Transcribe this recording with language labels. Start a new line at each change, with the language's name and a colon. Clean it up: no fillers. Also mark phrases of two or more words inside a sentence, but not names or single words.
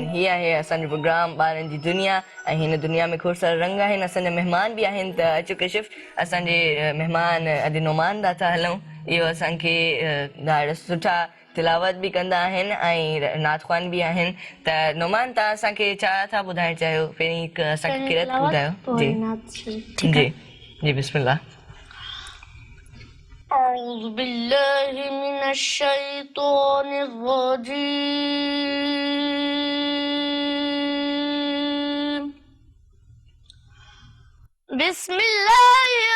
Sindhi: हीअ आहे असांजो प्रोग्राम ॿारनि जी दुनिया ऐं हिन दुनिया में खोड़ सारा रंग आहिनि असांजा महिमान बि आहिनि त अचो कशिफ असांजे महिमान अॼु नुमान ॾांहुं था हलूं इहो असांखे ॾाढा सुठा तिलावत बि कंदा आहिनि ऐं नात ख़्वान बि आहिनि त नुमान तव्हां असांखे छा था ॿुधाइणु चाहियो पहिरीं हिकु असांखे किरत ॿुधायो जी जी जी बिस्मिल्लाह
Arabic: أعوذ بالله من الشيطان الرجيم بسم الله